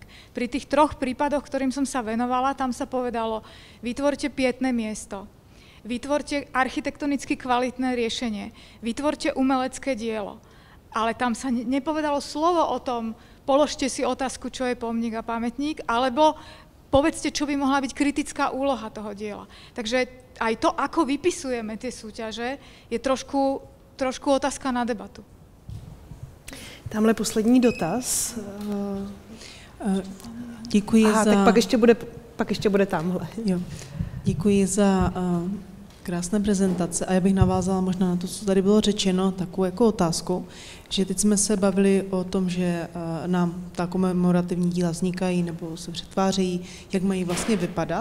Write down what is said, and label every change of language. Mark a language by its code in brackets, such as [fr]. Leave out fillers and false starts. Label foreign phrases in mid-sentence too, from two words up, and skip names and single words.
[sk] Pri tých 3 prípadoch, ktorým som sa venovala, tam sa povedalo, vytvorte pietné miesto, vytvorte architektonicky kvalitné riešenie, vytvorte umelecké dielo. Ale tam sa nepovedalo slovo o tom, položte si otázku, čo je pomník a pamätník, alebo povedzte, čo by mohla byť kritická úloha toho diela. Takže aj to, ako vypisujeme tie súťaže, je trošku otázka na debatu. [cs] Tamhle poslední dotaz. Děkuji tak pak ještě bude tamhle. Jo. Děkuji za krásné prezentace a já bych navázala možná na to, co tady bylo řečeno, takovou jako otázku, že teď jsme se bavili o tom, že nám ta komemorativní díla vznikají nebo se přetvářejí, jak mají vlastně vypadat.